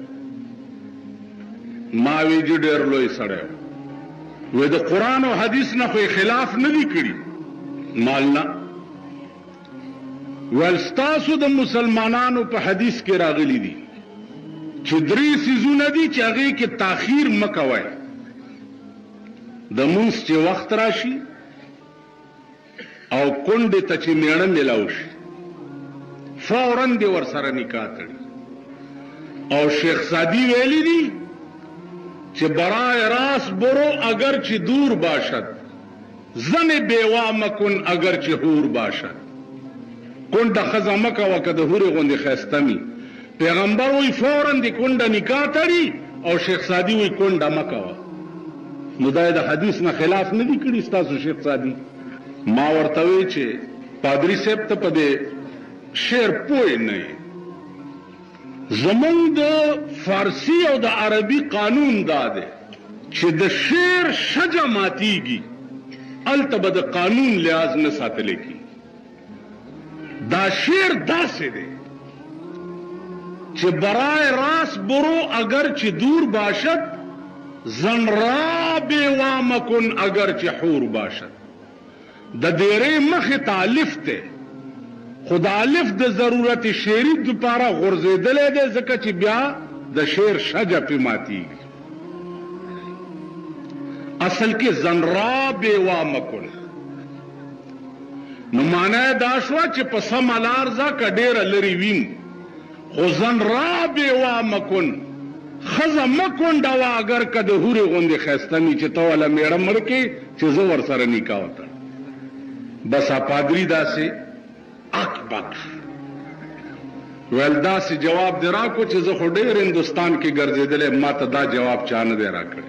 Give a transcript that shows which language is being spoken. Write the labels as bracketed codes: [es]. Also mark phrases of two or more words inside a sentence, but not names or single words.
[ps] ما وی جي ډېر لوی سړی و وی د قرآن او حدیث نه خو یې خلاف نه دي کړي مال نه ویل ستاسو د مسلمانانو په حدیث کې راغلی دي چې 3 څیزونه دي چې هغې کې تاخیر مه کوئ د مونځ چې وخت راشي او کونډې ته چې میړه میلاو شي فوراً دې ورسره نکاح تړي او شیخ سادی ویلی دي چې [fa] برای راست برو اگر چې دور باشد زن بیوا مکن اگر چې حور باشد [ps] کونډه ښځه مه کوه که د هورې غوندې ښایسته مي پیغمبر وی فوراً دې کونډه نکاح تړي او شیخ سادی وی کونډه مه کوه نو دا د حدیث نه خلاف نه دی کړی ستاسو شیخ سادي. ما ورته وی چې پادری صاحب ته په دې شعر پوه نه یې. زمونږ د فارسی او د عربي قانون دا دی چې د شعر شجه ماتیږي هلته به د قانون لحاظ نه ساتلی کېږي. [fa] دا شعر داسې دی چې برای راست برو اگر چه دور باشد، زن را بیوام کن اگر چه حور باشد. [ps] د دیره مخ تالف ته خود الف د ضرورت شعری دوپاره غرزیدلې ده ځکه چې بیا د شعر شجه پې ماتیږي. اصل کې [fa] زن را بیوام کن [ps] نو معنی دا شوه چې په سمه لار ځه که ډېره لرې وین، خو [fa] زن را بیوام کن [ps] ښځه مه کونډوه اگر که د هورې غوندې ښایسته وي چې ته والا میړه مړ کړې چې زه ورسره نکاح وتړم. بس پادری داسې اک بک ویل داسې جواب دې راکړو چې زه خو ډېر هندوستان کې ګرځېدلی ما ته دا جواب چا نه دی راکړی.